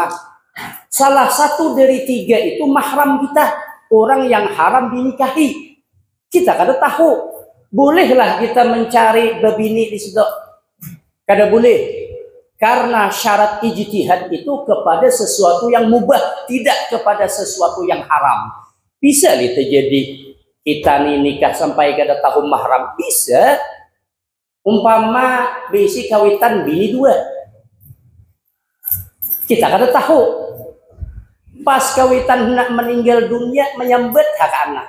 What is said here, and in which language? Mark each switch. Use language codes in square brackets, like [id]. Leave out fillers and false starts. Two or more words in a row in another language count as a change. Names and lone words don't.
[id] Salah satu dari tiga itu mahram kita, orang yang haram dinikahi. [bjn] Kita kada tahu, bolehlah kita mencari bini di situ. Kada boleh. [id] Karena syarat ijtihad itu kepada sesuatu yang mubah, tidak kepada sesuatu yang haram. [bjn] Bisa nih terjadi kita nih nikah sampai kada tahu mahram, bisa. Umpama bisi kawitan bini dua, kita kada tahu. Pas kawitan nak meninggal dunia menyambut hak anak.